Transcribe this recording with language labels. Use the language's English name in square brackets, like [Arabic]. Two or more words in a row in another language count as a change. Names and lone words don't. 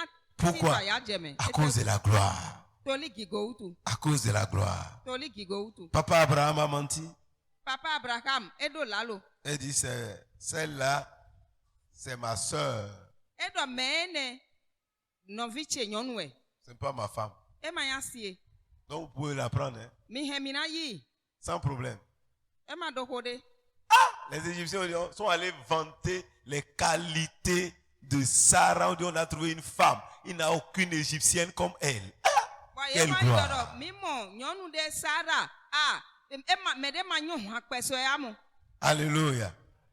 [French] Pourquoi? À cause de la gloire. [Fon] Toli gigo utu. [French] À cause de la gloire. [Fon] Toli gigo utu. [French] Papa Abraham a menti. [Fon] Papa Abraham edo lalo. [French] Elle dit, celle-là, c'est ma soeur. [Fon] Edo mene noviche nyonwe. [French] Ce n'est pas ma femme. [Fon] E ma ya sie. [French] Donc vous pouvez la prendre, hein, [Fon] Mi hemina yi. [French] sans problème. [Fon] E ma do hode. [French] Les Égyptiens sont allés vanter les qualités de Sarah. On dit on a trouvé une femme. Il n'y a aucune Égyptienne comme elle. [Fon] Wa ye [French] Quelle [Fon] ma [French] gloire. [Fon] yoro mimo nyonu de Sarah. Me de ma nyon hwa peso ya mo.